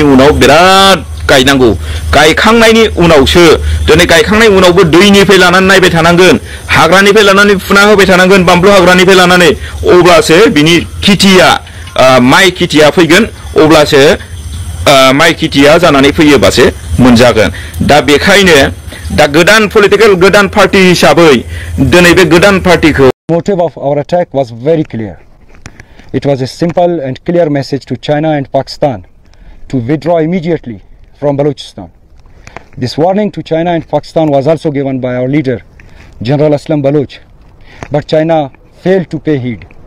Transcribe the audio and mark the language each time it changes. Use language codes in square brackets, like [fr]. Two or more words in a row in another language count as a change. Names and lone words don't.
[brx] उनाव बिराद गायनांगौ गायखांनायनि उनावसो दिनै गायखांनाय उनावबो दैनिफ्राय लानानै नायबाय थानांगोन हाग्रानिफ्राय लानानै फुना होबाय थानांगोन बानलु हाग्रानिफ्राय लानानै अब्लासो बिनि खेथिया माइ खेथिया फैगोन अब्लासो माइ खेथिया जानानै फैयोबासो मोनजागोन दा बेखायनो दा गोदान पलिटिकल गोदान पार्टी हिसाबै दिनै बे गोदान पार्टीखौ [en] motive of our attack was very clear. It was a simple and clear message to China and Pakistan to withdraw immediately from Balochistan. This warning to China and Pakistan was also given by our leader, General Aslam Baloch, but China failed to pay heed.